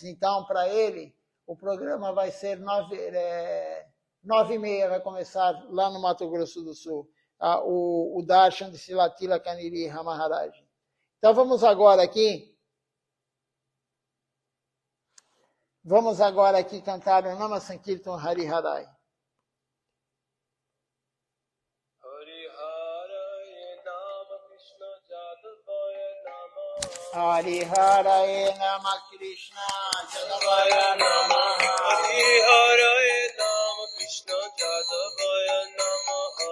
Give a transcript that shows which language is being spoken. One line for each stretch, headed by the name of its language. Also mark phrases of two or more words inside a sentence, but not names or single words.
Portuguese: Então, para ele, o programa vai ser 9h30, vai começar lá no Mato Grosso do Sul, o Darshan de Silatila Kaniri Maharaj. Então, vamos agora aqui cantar o
Sanskrit: नाम संकीर्तन हरि हरये. हरि हरे नाम कृष्ण यादवाय नमः. हरि हरे नाम कृष्ण यादवाय नमः.